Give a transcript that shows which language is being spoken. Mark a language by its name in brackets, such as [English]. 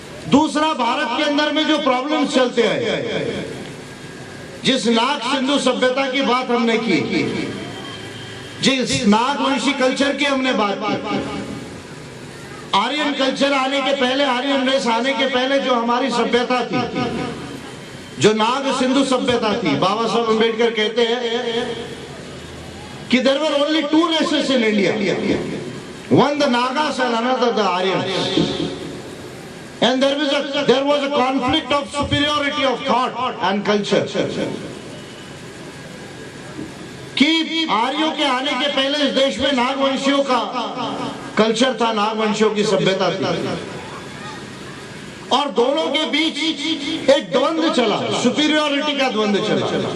[Hindi] दूसरा, भारत के अंदर में जो प्रॉब्लम्स चलते हैं, जिस नाग सिंधु सभ्यता की बात हमने की, जिस नागवंशी कल्चर की हमने बात की, आर्यन कल्चर आने के पहले, आर्यन रेस आने के पहले जो हमारी सभ्यता थी, जो नाग सिंधु सभ्यता थी, बाबा साहब अम्बेडकर कहते हैं [English] कि there were only two races in India, one the Nagas and another the Aryans, and there was a conflict of superiority of thought and culture. [Hindi] कि आर्यों के आने के पहले इस देश में नागवंशियों का कल्चर था, नागवंशियों की सभ्यता थी, और दोनों के बीच एक द्वंद्व चला, सुपीरियरिटी का द्वंद्व चला।